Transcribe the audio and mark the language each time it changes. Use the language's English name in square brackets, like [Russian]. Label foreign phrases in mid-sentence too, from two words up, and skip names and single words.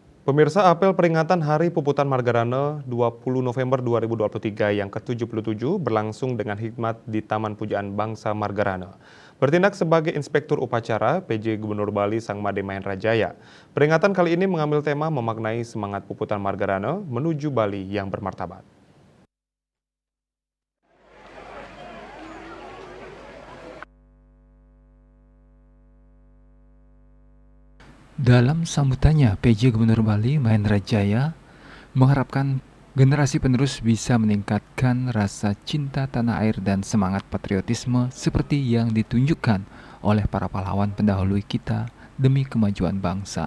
[Indonesian] Pemirsa, apel peringatan Hari Puputan Margarana 20 November 2023 yang ke-77 berlangsung dengan hikmat di Taman Pujaan Bangsa Margarana. Bertindak sebagai Inspektur Upacara, PJ Gubernur Bali Sang Made Mahendra Jaya. Peringatan kali ini mengambil tema memaknai semangat Puputan Margarana menuju Bali yang bermartabat. Dalam sambutannya, PJ Gubernur Bali Mahendra Jaya mengharapkan generasi penerus bisa meningkatkan rasa cinta tanah air dan semangat patriotisme seperti yang ditunjukkan oleh para pahlawan pendahulu kita demi kemajuan bangsa.